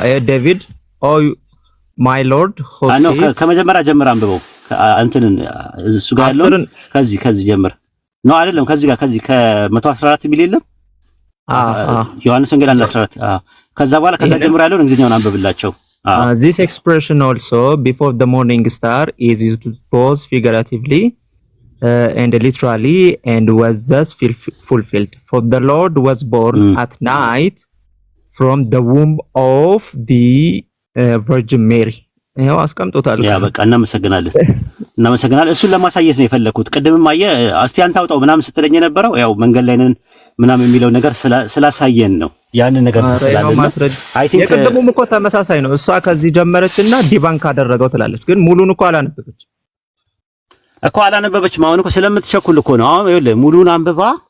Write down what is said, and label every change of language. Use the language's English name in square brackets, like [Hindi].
[Amharic] ዴቪድ ኦ ማይ ሎርድ ሆሴ ከመጀመሪያ ጀምር አንብቦ እንትንን እሱ ጋር ያለውን ከዚህ ጀምር ነው አይደለም። ከዚህ ከ114 ሚል የለም ዮሐንስ ወንጌል 1:14 ከዛ በኋላ ከዛ ጀምሮ ያለውን እንግሊዝኛውን አንብብላቸው። [English] This expression also before the morning star is used both figuratively and literally and was thus fulfilled. For the Lord was born at night from the womb of the Virgin Mary. [Amharic] ያው አስቀምጦታል። ያ በቃ እናመሰግናለን። እሱን ለማሳየት ነው የፈለኩት። ቅድምም አየህ እስቲ አንተ አውጣው ምናምን ስትለኝ የነበረው ያው መንገድ ላይ ነን ምናምን የሚለው ነገር ስላሳየን ነው። ያንን ነገር ስላለን [English] አይ ቲንክ [Amharic] የቅድሙም እኮ ተመሳሳይ ነው። እሷ ከዚህ ጀመረችና ዲባንክ አደረገው ትላለች፣ ግን ሙሉን እኮ አላነበበችም። አሁን እኮ ስለምትቸኩል እኮ ነው። አሁን ይኸውልህ ሙሉን አንብባ